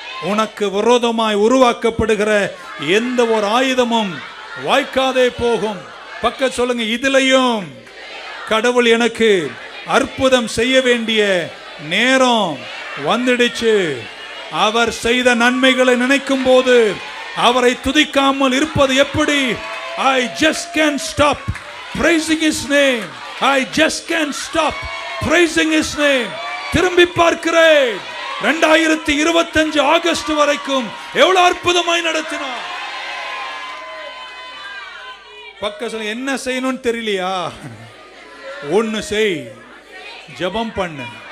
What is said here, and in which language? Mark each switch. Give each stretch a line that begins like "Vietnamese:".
Tamil: உனக்கு விரோதமாய் உருவாக்கப்படுகிற எந்த ஒரு ஆயுதமும் வாய்க்காதே போகும். பக்க சொல்லுங்க, இதிலையும் கடவுள் எனக்கு அற்புதம் செய்ய வேண்டிய நேரம் வந்துடுச்சு. அவர் செய்த நன்மைகளை நினைக்கும் போது அவரை துதிக்காமல் இருப்பது எப்படி?
English: I just can't stop praising his name. I just can't stop praising his name.
Tamil: திரும்பி பார்க்கிறேன், 2025 ஆகஸ்ட் வரைக்கும் எவ்வளவு அற்புதமாய் நடத்தினார். பக்கத்துல என்ன செய்யணும்னு தெரியலையா? ஒன்னு செய், ஜெபம் பண்ணு.